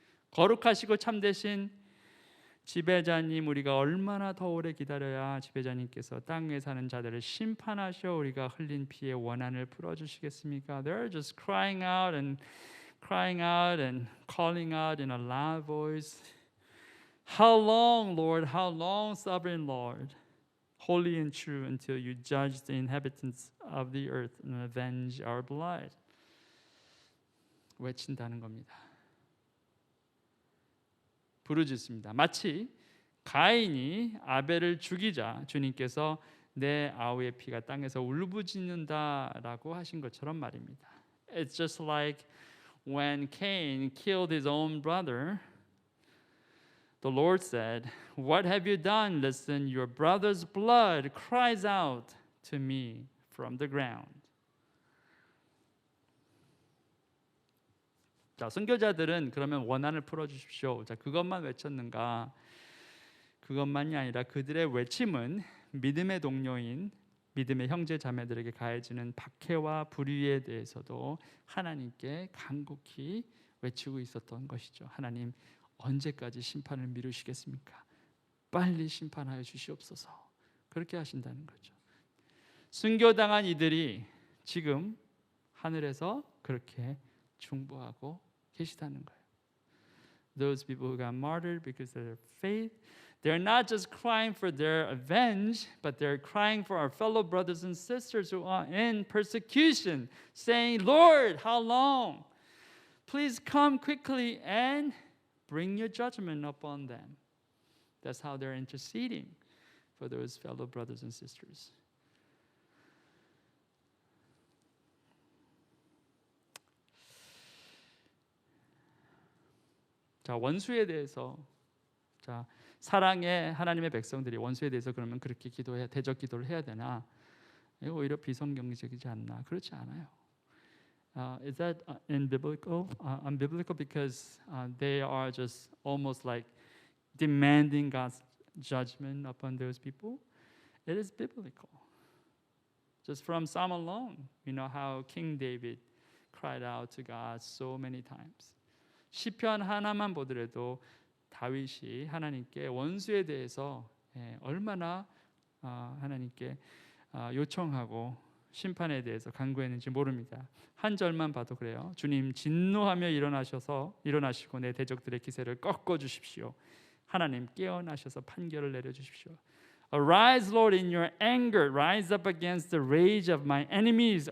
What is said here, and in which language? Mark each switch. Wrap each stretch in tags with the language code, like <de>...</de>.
<ko>거룩하시고 참되신 지배자님, 우리가 얼마나 더 오래 기다려야 지배자님께서 땅 위에 사는 자들을 심판하셔 우리가 흘린 피의 원한을 풀어주시겠습니까?</ko> <en>They're just crying out and calling out in a loud voice. How long, Lord? How long, sovereign Lord? Holy and true until you judge the inhabitants of the earth and avenge our blood.</en> <ko>외친다는 겁니다. 부르짖습니다. 마치 가인이 아벨을 죽이자 주님께서 내 아우의 피가 땅에서 울부짖는다라고 하신 것처럼 말입니다.</ko> <en>It's just like when Cain killed his own brother. The Lord said, "What have you done? Listen, your brother's blood cries out to me from the ground."</en> <ko>자, 순교자들은 그러면 원한을 풀어주십시오. 자, 그것만 외쳤는가? 그것만이 아니라 그들의 외침은 믿음의 동료인 믿음의 형제 자매들에게 가해지는 박해와 불의에 대해서도 하나님께 간곡히 외치고 있었던 것이죠. 하나님, 언제까지 심판을 미루시겠습니까? 빨리 심판하여 주시옵소서. 그렇게 하신다는 거죠. 순교당한 이들이 지금 하늘에서 그렇게 중보하고 계시다는 거예요.</ko> <en>Those people who got martyred because of their faith, they're not just crying for their revenge, but they're crying for our fellow brothers and sisters who are in persecution, saying, "Lord, how long? Please come quickly and bring your judgment upon them." That's how they're interceding for those fellow brothers and sisters.</en> <ko>자, 원수에 대해서 자, 사랑의 하나님의 백성들이 원수에 대해서 그러면 그렇게 기도해 대적 기도를 해야 되나? 이거 오히려 비성경적이지 않나? 그렇지 않아요.</ko> <en>Is that unbiblical? Unbiblical because they are just almost like demanding God's judgment upon those people. It is biblical. Just from Psalm alone, you know how King David cried out to God so many times.</en> <ko>시편 하나만 보더라도 다윗이 하나님께 원수에 대해서 얼마나 하나님께 요청하고 심판에 대해서 간구했는지 모릅니다. 한 절만 봐도 그래요. 주님 진노하며 일어나시고 내 대적들의 기세를 꺾어 주십시오. 하나님 깨어나셔서 판결을 내려 주십시오.</ko> <en>Arise, Lord, in your anger. Rise up against the rage of my enemies.</en>